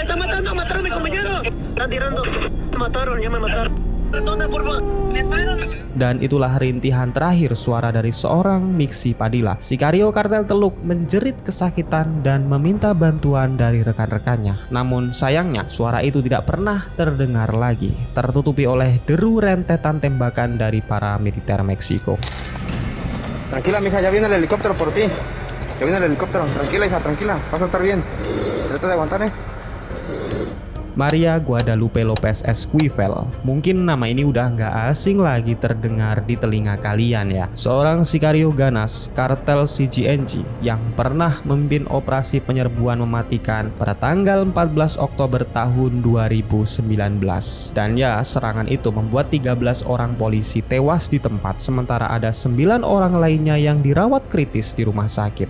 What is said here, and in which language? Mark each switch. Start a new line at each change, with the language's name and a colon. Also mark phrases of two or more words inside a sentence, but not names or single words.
Indonesian: Dan itulah rintihan terakhir suara dari seorang Mixi Padilla. Sikario Kartel Teluk menjerit kesakitan dan meminta bantuan dari rekan-rekannya. Namun sayangnya suara itu tidak pernah terdengar lagi, tertutupi oleh deru rentetan tembakan dari para militer Meksiko.
Spanish: Tranquila, mija, ya viene el helicóptero por ti. Ya viene el helicóptero. Tranquila, hija, tranquila. Vas a estar bien. Trata de aguantar, Maria Guadalupe Lopez Esquivel.
Indonesian: Mungkin nama ini udah nggak asing lagi terdengar di telinga kalian ya. Seorang sikario ganas kartel CGNG yang pernah memimpin operasi penyerbuan mematikan pada tanggal 14 Oktober tahun 2019. Dan ya, serangan itu membuat 13 orang polisi tewas di tempat, sementara ada 9 orang lainnya yang dirawat kritis di rumah sakit.